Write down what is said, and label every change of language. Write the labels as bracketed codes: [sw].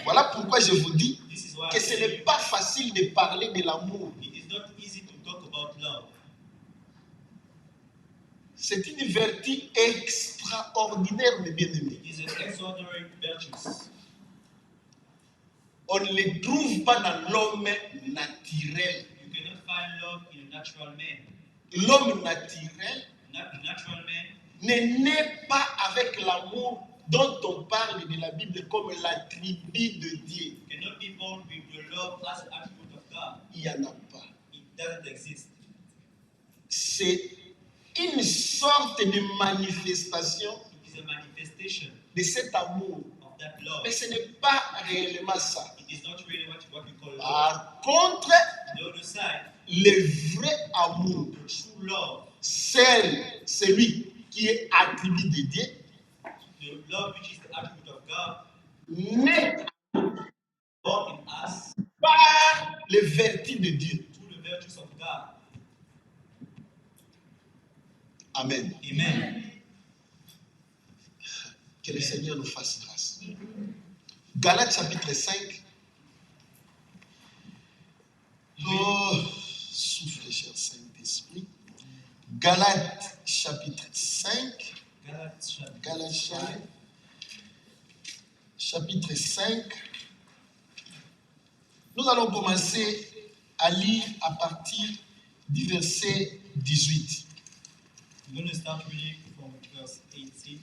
[fr] Voilà pourquoi je vous dis [en] This is why [fr] que ce n'est pas facile de parler de l'amour. [en] it is not easy to talk about love. [fr] C'est une vertu extraordinaire, mes bien-aimés. [en] It is an extraordinary virtue. [fr] On ne le trouve pas dans l'homme naturel. [en] You cannot find love in a natural man. [fr] L'homme naturel [en] The natural man [fr] ne naît pas avec l'amour dont on parle de la Bible comme l'attribut de Dieu. [en] cannot be born with the love as an attribute of God. [fr] Il n'y en a pas. [en] It doesn't exist. [fr] C'est une sorte de manifestation [en] It is a manifestation [fr] de cet amour. [en] of that love. [fr] Mais ce n'est pas réellement ça. [en] It is not really what we call love. [fr] Par contre, [en] On the other side, [fr] le vrai amour, [en] the true love, [fr] celui qui est attribut de Dieu, [en] the love which is the attribute of God, [fr] naît [en] born in us [fr] par les vertus de Dieu. [en] through the virtues of God. Amen. Amen. [fr] Que le Seigneur nous fasse grâce. Galates chapitre 5. Oh, souffle, cher Saint-Esprit. Galates chapitre 5. Galates chapitre 5. Nous allons commencer à lire à partir du verset 18. [en] We're going to start reading from verse 18.